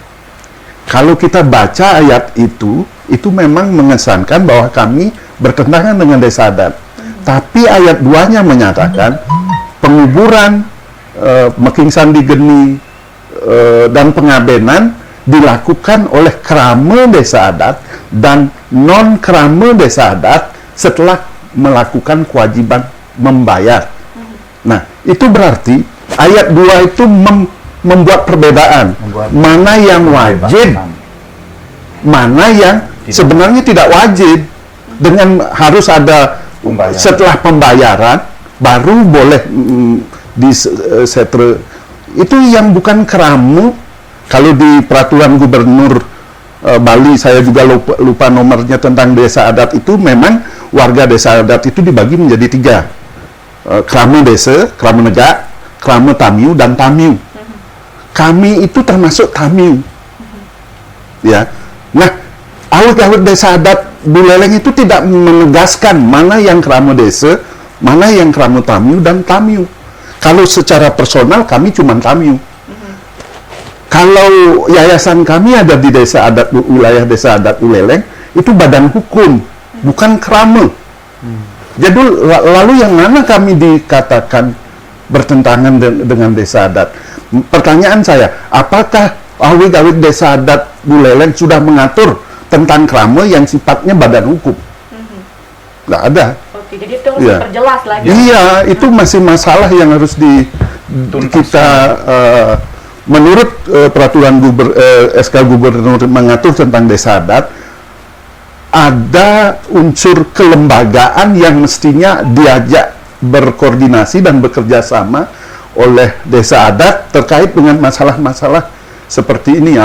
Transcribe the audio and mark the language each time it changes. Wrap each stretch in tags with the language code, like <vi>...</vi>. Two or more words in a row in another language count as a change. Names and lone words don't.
<id>Kalau kita baca ayat itu memang mengesankan bahwa kami bertentangan dengan desa adat. Tapi ayat 2-nya menyatakan penguburan Meking Sandi Geni dan pengabenan dilakukan oleh krama desa adat dan non krama desa adat setelah melakukan kewajiban membayar. Nah, itu berarti ayat 2 itu membuat perbedaan mana yang wajib, mana yang sebenarnya tidak wajib. Dengan harus ada setelah pembayaran baru boleh di setre itu yang bukan keramu. Kalau di peraturan gubernur Bali, saya juga lupa nomornya tentang desa adat itu, memang warga desa adat itu dibagi menjadi 3, keramu desa, keramu negak, keramu tamiu, dan tamiu. Kami itu termasuk tamiu, ya. Nah, awet-awet desa adat Buleleng itu tidak menegaskan mana yang keramu desa, mana yang keramu tamiu dan tamiu. Kalau secara personal kami cuma tamiu. Kalau yayasan kami ada di desa adat wilayah desa adat Buleleng itu badan hukum, bukan krama. Jadi lalu yang mana kami dikatakan bertentangan dengan desa adat? Pertanyaan saya, apakah awik-awik desa adat Buleleng sudah mengatur tentang krama yang sifatnya badan hukum? Nggak ada. Oke, jadi itu harus diperjelas lagi. Iya, itu masih masalah yang harus kita menurut peraturan SK Gubernur mengatur tentang desa adat, ada unsur kelembagaan yang mestinya diajak berkoordinasi dan bekerja sama oleh desa adat terkait dengan masalah-masalah seperti ini.</id>